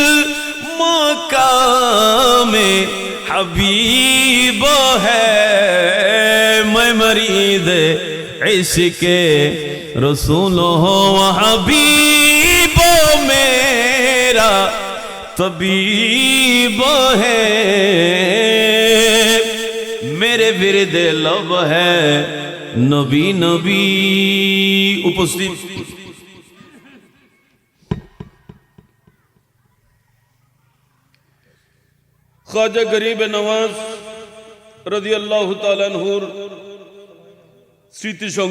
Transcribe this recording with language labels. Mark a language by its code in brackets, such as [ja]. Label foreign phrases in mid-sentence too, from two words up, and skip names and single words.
[ur] مقام حبیب ہے میں مرید عشق رسول ہو حبیب میرا طبیب ہے میرے ورد لب ہے نبی نبی [bn] উপস্থিত খাজা গরিব নওয়াজ [ar] رضي الله تعالى عنه [bn] স্মৃতি